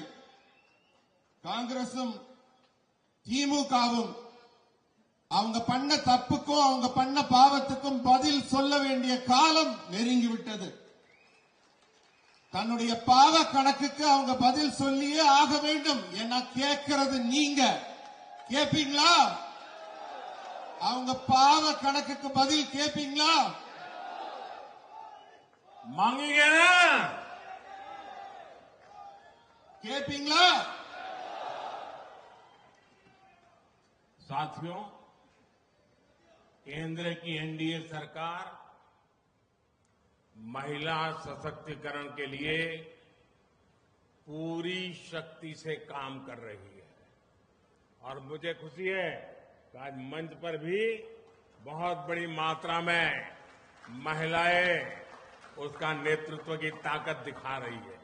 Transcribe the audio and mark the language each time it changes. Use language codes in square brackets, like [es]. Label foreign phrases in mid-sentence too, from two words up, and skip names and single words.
[ta] காங்கிரசும் திமுகவும் அவங்க பண்ண தப்புக்கும் அவங்க பண்ண பாவத்துக்கும் பதில் சொல்ல வேண்டிய காலம் நெருங்கிவிட்டது. தன்னுடைய பாவ கணக்குக்கு அவங்க பதில் சொல்லியே ஆக வேண்டும். ஏன்னா கேட்கிறது நீங்க கேட்பீங்களா? அவங்க பாவ கணக்குக்கு பதில் கேட்பீங்களா? [hi] मांगेंगे ना? [ta] கேட்பீங்களா? [hi] साथियों, केंद्र की एनडीए सरकार महिला सशक्तिकरण के लिए पूरी शक्ति से काम कर रही है और मुझे खुशी है कि आज मंच पर भी बहुत बड़ी मात्रा में महिलाएं उसका नेतृत्व की ताकत दिखा रही है।